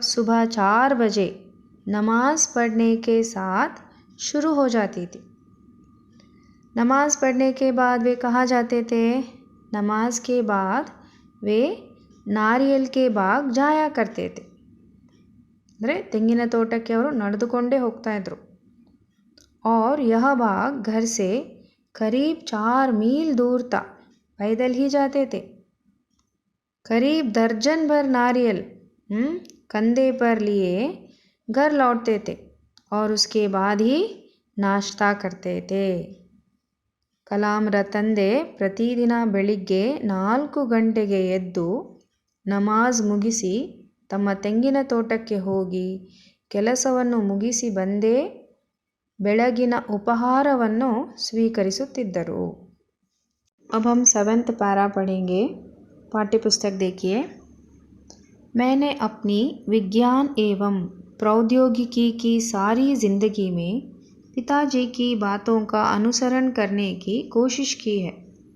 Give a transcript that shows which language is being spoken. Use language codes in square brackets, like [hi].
[hi] सुबह 4 बजे नमाज पढ़ने के साथ शुरू हो जाती थी। नमाज पढ़ने के बाद वे कहाँ जाते थे? नमाज के बाद वे नारियल के बाग जाया करते थे. [kn] ಅಂದರೆ ತೆಂಗಿನ ತೋಟಕ್ಕೆ ಅವರು ನಡೆದುಕೊಂಡೇ ಹೋಗ್ತಾ ಇದ್ರು. [hi] और यह बाग घर से करीब 4 मील दूर था. पैदल ही जाते थे. करीब दर्जन भर नारियल कंधे पर लिए घर लौटते थे और उसके बाद ही नाश्ता करते थे. [kn] ಕಲಾಂರ ತಂದೆ ಪ್ರತಿದಿನ ಬೆಳಿಗ್ಗೆ 4 ಗಂಟೆಗೆ ಎದ್ದು ನಮಾಜ್ ಮುಗಿಸಿ ತಮ್ಮ ತೆಂಗಿನ ತೋಟಕ್ಕೆ ಹೋಗಿ ಕೆಲಸವನ್ನು ಮುಗಿಸಿ ಬಂದೇ ಬೆಳಗಿನ ಉಪಹಾರವನ್ನು ಸ್ವೀಕರಿಸುತ್ತಿದ್ದರು. [hi] अब हम 7th पैरा पढ़ेंगे. पाठ्य पुस्तक देखिए। मैंने अपनी विज्ञान एवं प्रौद्योगिकी की सारी ज़िंदगी में पिताजी की बातों का अनुसरण करने की कोशिश की है.